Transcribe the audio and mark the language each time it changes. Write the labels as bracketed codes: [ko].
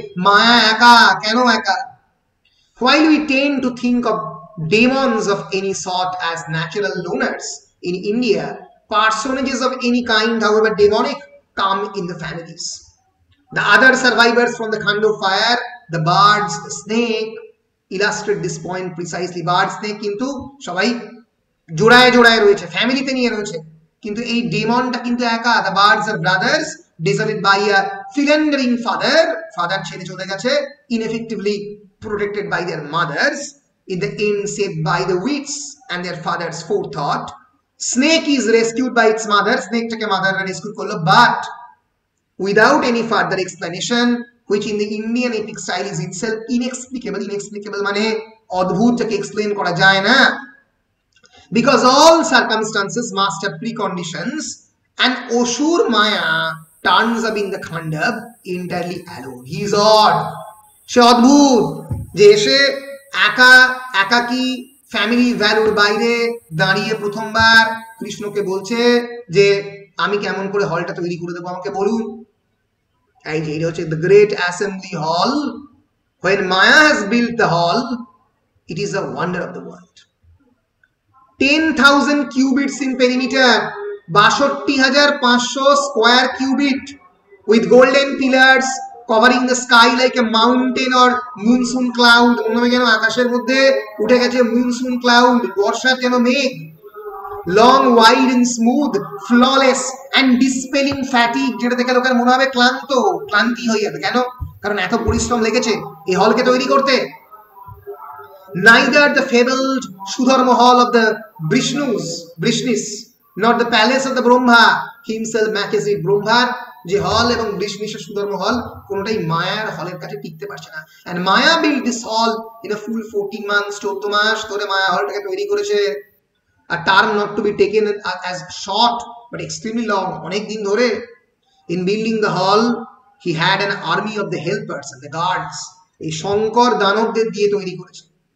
[bn] মায়া একা, কেন একা? [en] While we tend to think of demons of any sort as natural loners, in India personages of any kind, however demonic, come in the families. The other survivors from the Khand of Fire, the birds, the snake, illustrate this point precisely. [bn] Bird, snake কিন্তু সবাই জোড়ায় জোড়ায় রয়েছে, ফ্যামিলিতে নিয়ে রয়েছে, কিন্তু এই ডেমনটা কিন্তু একা। [en] The birds are brothers, deserted by a philandering father. Father [bn] ছেড়ে চলে গেছে, [en] ineffectively protected by their mothers, in the end saved by the wits and their father's forethought. Snake is rescued by its mother. [bn] Snake টাকে mother rescue করলো, [en] but without any further explanation, which in the Indian epic style is itself inexplicable. Inexplicable [bn] মানে অদ্ভুতটাকে explain করা যায় না, [en] because all circumstances must have preconditions, and Osur Maya turns up in the Khandab entirely alone. He is odd. [bn] সে অদ্ভুত যে এসে একা একাকি family ভ্যালুর বাইরে দাঁড়িয়ে প্রথমবার কৃষ্ণকে বলছে যে আমি কেমন করে হলটা তৈরি করে দেবো আমাকে বলুন। এই যে এটা হচ্ছে [en] the great assembly hall. When Maya has built the hall, it is a wonder of the world. 10,000 cubits in perimeter, 62,500 square cubit, with golden pillars covering the sky like a mountain or monsoon cloud. [bn] মনে যেন আকাশের মধ্যে উঠে গেছে monsoon cloud, বর্ষার যেন মেঘ। [en] Long, wide and smooth, flawless and dispelling fatigue, [bn] যেটা দেখে লোকের মনে হবে ক্লান্তি হয়ে যাবে। কেন? কারণ এত পরিশ্রম লেগেছে এই হলকে তৈরি করতে। [en] Neither the fabled Sudharma hall of the Brishnis, nor the palace of the Brahma himself matches it. [bn] Brahmar যে হল এবং বৃষ্ণিসের সুধর্ম হল কোনটাই মায়ার হলের কাছে টিকতে পারছে না। [en] and Maya built this hall in a full 14 months, [bn] 14 মাস ধরে মায়া হলটাকে তৈরি করেছে। [en] a term not to be taken as short but extremely long, [bn] অনেক দিন ধরে। [en] in building the hall he had an army of the helpers and the guards, [bn] এই শঙ্কর দানবদের দিয়ে তৈরি করেছে।